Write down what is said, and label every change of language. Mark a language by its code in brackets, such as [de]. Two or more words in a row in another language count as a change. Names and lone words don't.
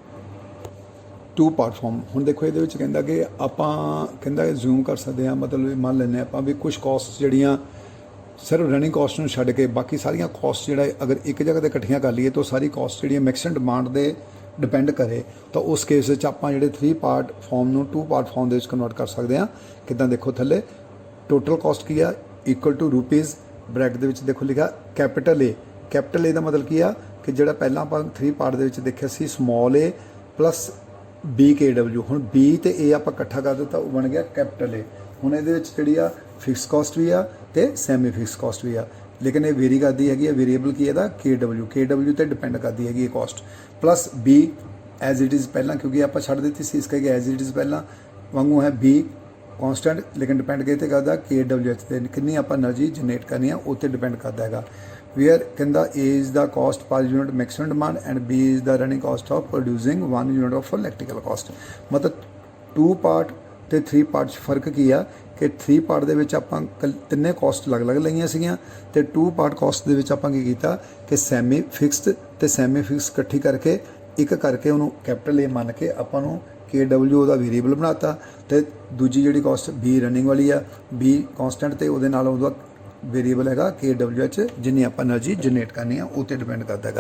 [en] 2 part form [pa] ਹੁਣ ਦੇਖੋ ਇਹਦੇ ਵਿੱਚ ਕਹਿੰਦਾ ਕਿ ਆਪਾਂ ਕਹਿੰਦਾ ਜ਼ੂਮ ਕਰ ਸਕਦੇ ਹਾਂ, ਮਤਲਬ ਮੰਨ ਲੈਂਦੇ ਆਪਾਂ ਵੀ ਕੁਝ ਕਾਸਟ ਜਿਹੜੀਆਂ ਸਿਰਫ [en] running cost [pa] ਨੂੰ ਛੱਡ ਕੇ ਬਾਕੀ ਸਾਰੀਆਂ ਕਾਸਟ ਜਿਹੜਾ ਅਗਰ ਇੱਕ ਜਗ੍ਹਾ 'ਤੇ ਇਕੱਠੀਆਂ ਕਰ ਲਈਏ ਤਾਂ ਸਾਰੀ ਕਾਸਟ ਜਿਹੜੀਆਂ [en] maximum demand [pa] ਦੇ ਡਿਪੈਂਡ ਕਰੇ, ਤਾਂ ਉਸ ਕੇਸ ਵਿੱਚ ਆਪਾਂ ਜਿਹੜੇ [en] 3 part form [pa] ਨੂੰ [en] 2 part form [pa] ਦੇ ਵਿੱਚ ਕਨਵਰਟ ਕਰ ਸਕਦੇ ਹਾਂ। ਕਿੱਦਾਂ? ਦੇਖੋ ਥੱਲੇ ਟੋਟਲ ਕਾਸਟ ਕੀ ਆ? [en] equal to rupees bracket [pa] ਦੇ ਵਿੱਚ ਦੇਖੋ ਲਿਖਿਆ ਕੈਪੀਟਲ A। ਕੈਪੀਟਲ A ਦਾ ਮਤਲਬ ਕੀ ਆ? ਕਿ ਜਿਹੜਾ ਪਹਿਲਾਂ ਆਪਾਂ 3 part ਦੇ ਵਿੱਚ ਦੇਖਿਆ ਸੀ [en] small a plus B KW, [pa] ਹੁਣ B ਤੇ A ਆਪਾਂ ਇਕੱਠਾ ਕਰ ਦਿੱਤਾ ਉਹ ਬਣ ਗਿਆ ਕੈਪੀਟਲ A। ਹੁਣ ਇਹਦੇ ਵਿੱਚ ਜਿਹੜੀ ਆ [en] fix cost [pa] ਵੀ ਆ ਤੇ [en] semi fix cost [pa] ਵੀ ਆ, ਲੇਕਿਨ ਇਹ ਵੇਰੀ ਕਰਦੀ ਹੈਗੀ ਆ। ਵੇਰੀਏਬਲ ਕੀ ਇਹਦਾ? KW ਤੇ ਡਿਪੈਂਡ ਕਰਦੀ ਹੈਗੀ ਇਹ ਕਾਸਟ, [en] plus B as it is [pa] ਪਹਿਲਾਂ, ਕਿਉਂਕਿ ਆਪਾਂ ਛੱਡ ਦਿੱਤੀ ਸੀ ਇਸ ਕਰਕੇ [en] as it is [pa] ਪਹਿਲਾਂ ਵਾਂਗੂ ਹੈ B ਕਾਂਸਟੈਂਟ, ਲੇਕਿਨ ਡਿਪੈਂਡ ਕਿਤੇ ਕਰਦਾ KWH ਤੇ, ਕਿੰਨੀ ਆਪਾਂ [en] energy generate [pa] ਕਰਨੀ ਆ ਉਹ 'ਤੇ ਡਿਪੈਂਡ ਕਰਦਾ ਹੈਗਾ। [en] where ਕਹਿੰਦਾ A is the cost per unit maximum demand and B is the running cost of producing 1 unit of electrical cost। [pa] ਮਤਲਬ 2 part ਤੇ 3 part 'ਚ ਫਰਕ ਕੀ ਆ ਕਿ 3 part ਦੇ ਵਿੱਚ ਆਪਾਂ ਤਿੰਨੇ ਕਾਸਟ ਅਲੱਗ-ਅਲੱਗ ਲਈਆਂ ਸੀਗੀਆਂ ਤੇ 2 part ਕਾਸਟ ਦੇ ਵਿੱਚ ਆਪਾਂ ਕੀ ਕੀਤਾ ਕਿ [en] semi fixed [pa] ਤੇ [en] semi fix [pa] ਇਕੱਠੀ ਕਰਕੇ ਇੱਕ ਕਰਕੇ ਉਹਨੂੰ ਕੈਪੀਟਲ A ਮੰਨ ਕੇ ਆਪਾਂ ਨੂੰ KW ਉਹਦਾ ਵੇਰੀਏਬਲ ਬਣਾਤਾ ਤੇ ਦੂਜੀ ਜਿਹੜੀ ਕਾਸਟ B ਰਨਿੰਗ ਵਾਲੀ ਆ B ਕਾਂਸਟੈਂਟ ਤੇ ਉਹਦੇ ਨਾਲ ਉਹਦਾ ਵੇਰੀਏਬਲ ਹੈਗਾ KWH ਜਿੰਨੀ ਆਪਾਂ [en] energy generate [pa] ਕਰਨੀ ਆ ਉਹ ਤੇ ਡਿਪੈਂਡ ਕਰਦਾ ਹੈਗਾ।